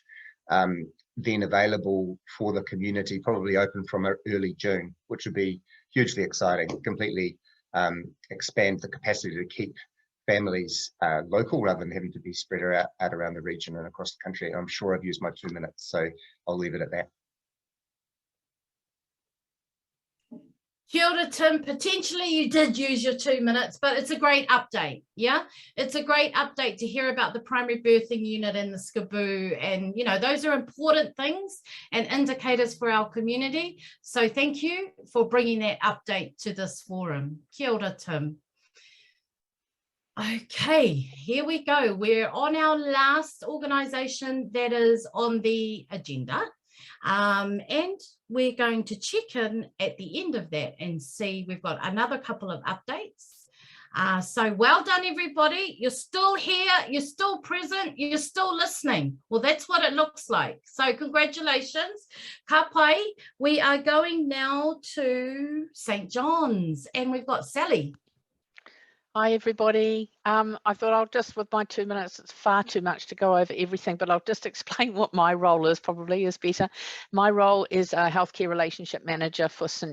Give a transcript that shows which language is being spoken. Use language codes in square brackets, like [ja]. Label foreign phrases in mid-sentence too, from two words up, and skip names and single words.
[en] Then available for the community, probably open from early June, which would be hugely exciting, completely expand the capacity to keep families local rather than having to be spread out around the region and across the country. I'm sure I've used my 2 minutes, so I'll leave it at that. [mi] Kia ora, Tim. [en] Potentially you did use your 2 minutes, but it's a great update. Yeah, it's a great update to hear about the primary birthing unit and the SCBU, and you know, those are important things and indicators for our community. So thank you for bringing that update to this forum. [mi] Kia ora, [en] Tim. Okay, here we go. We're on our last organisation that is on the agenda. And we're going to check in at the end of that and see we've got another couple of updates. So well done, everybody. You're still here, you're still present, you're still listening. Well, that's what it looks like. So congratulations. [mi] Ka pai, [en] we are going now to St. John's and we've got Sally. Hi everybody. I thought I'll just, with my 2 minutes, it's far too much to go over everything, but I'll just explain what my role is, probably is better. My role is a healthcare relationship manager for St.